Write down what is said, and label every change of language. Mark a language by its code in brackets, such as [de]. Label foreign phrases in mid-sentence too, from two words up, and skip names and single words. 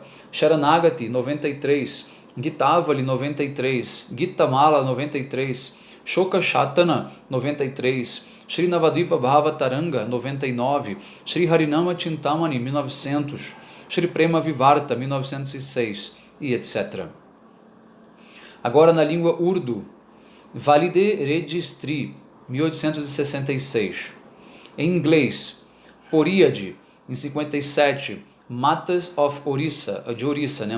[pt] Sharanagati, 93. Gitavali, 93. Gitamala, 93. Shoka Shatana, 93. Shri Navadipa Bhavataranga, 99. Shri Harinama Chintamani, 1900. Shri Prema Vivarta, 1906, e etc. Agora na língua Urdu. Valide Registri, 1866. Em inglês, Poríade, em 57. Matas of Orissa, de Orissa, né?